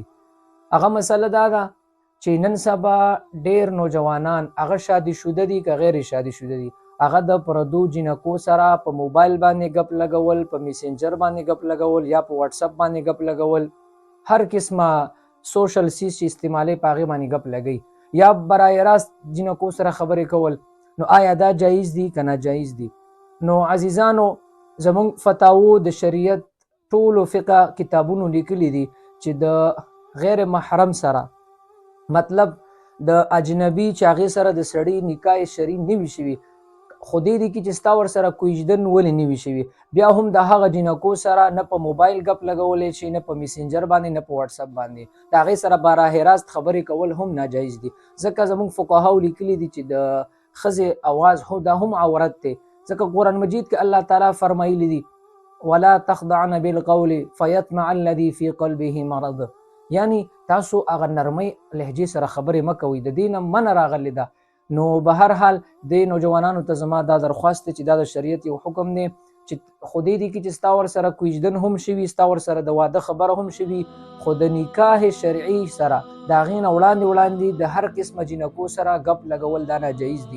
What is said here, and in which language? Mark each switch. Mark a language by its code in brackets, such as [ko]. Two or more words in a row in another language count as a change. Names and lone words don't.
[ps] هغه مسله دا ده چې نن سبا ډېر نوجوانان هغه شادي شوده دي که غیر شادي شوده دي، هغه د پردو جنکو سره په موبایل باندې غپ لګول، په میسنجر باندې غپ لګول یا په واتس اپ باندې غپ لګول، هر قسمه [en] social sites [ps] چې استعمالي په هغې باندې غپ لګوي یا برای راست جنکو سره خبرې کول. نو آیا دا جایز دي که ناجایز دي؟ نو عزیزانو، زموږ فتاوو د شریعت ټولو فقه کتابونو لیکلي دي چې د غیر محرم سره، مطلب د اجنبي چې هغې سره د سړي نکاح شرعي نه وي شوي، خو دې دي کې چې ستا ورسره کوژدن ولې نه وي شوي، بیا هم د هغه جنکو سره نه په موبایل ګپ لګولی شي، نه په میسنجر باندې، نه په واتس اپ باندې، د هغې سره براه راست خبرې کول هم ناجایز دي. ځکه زموږ فقهاو لیکلي دي چې د ښځې اواز دا هم عورت دی. [ar] ځکه قرآن مجید کې الله تعالی فرمایلی دي ولا تخضعن بالقول فيطمع الذي في قلبه مرض، [ps] یعنی تاسو هغه نرمۍ لهجې سره خبرې مه کوئ، د دې نه منع راغلی ده. نو به هر حال د نوجوانانو ته زما دا درخواست دی چې دا د شریعت یو حکم دی چې خو دې دي کې چې ستا ورسره کوژدن هم شوي، ستا ورسره د واده خبره هم شوي، خو د نکاح شرعي سره د هغې نه وړاندې د هر قسمه جنکو سره ګپ لګول دا ناجایز دي.